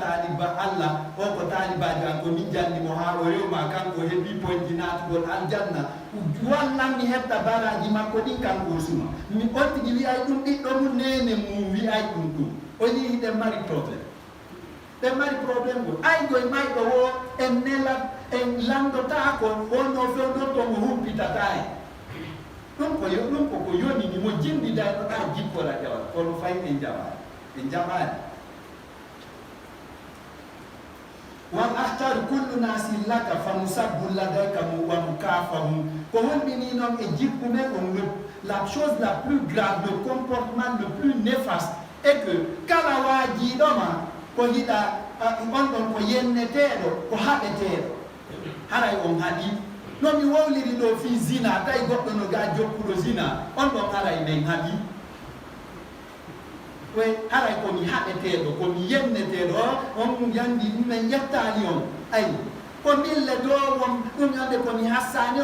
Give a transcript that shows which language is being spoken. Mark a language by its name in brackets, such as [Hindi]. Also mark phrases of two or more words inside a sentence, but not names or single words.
[Fula] taaliba Allah o ko taalibajo an ko min jannimo ha o rewma kanko heɓi poyji naatugol aljanna wallan mi heɓta baraji makko ɗin kanko suma mi on tigi wiyay ɗum ɓiɗɗo mum nene mum wiyay ɗum o yihi ɗen mari probléme gol ay goye mayɗo o en nelat en landotako wonno fewɗotto mo humpitata en ɗum ko yonini mo jimbiday ɗo ɗa jippora jawal kono fayi en jaɓani [Arabic] والأحتر كل الناس لك فمسبب لديك ومكافئهم [Fula] ko wonɗini noon e jikkume on [French] la chose la plus grave, le comportement le plus néfaste est que [Fula] kala waajiɗoma ko yiɗa on ɗon ko yenneteɗo ko haɓeteɗo haray on haɗi no mi wowliri ɗo fi zina tawi goɗɗo no ga jokkuɗo zina on ɗon haray men haɗi koye haray komi haɓeteɗo komi yenneteɗo on yandi ɗumen yettani on ayi ko mille dowom ɗum yande komi hassani